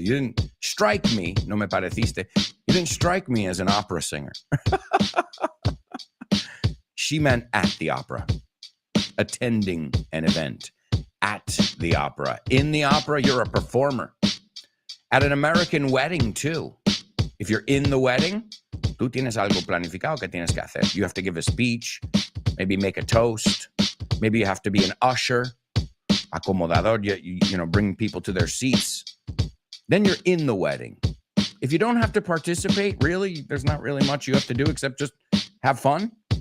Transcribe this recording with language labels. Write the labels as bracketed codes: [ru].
[en] You didn't strike me, [es] no me pareciste. [en] You didn't strike me as an opera singer. She meant at the opera, attending an event at the opera. In the opera, you're a performer. At an American wedding, too. If you're in the wedding, [es] tú tienes algo planificado que tienes que hacer. [en] You have to give a speech, maybe make a toast. Maybe you have to be an usher, acomodador, you know, bring people to their seats. Then you're in the wedding. If you don't have to participate, really, there's not really much you have to do except just have fun.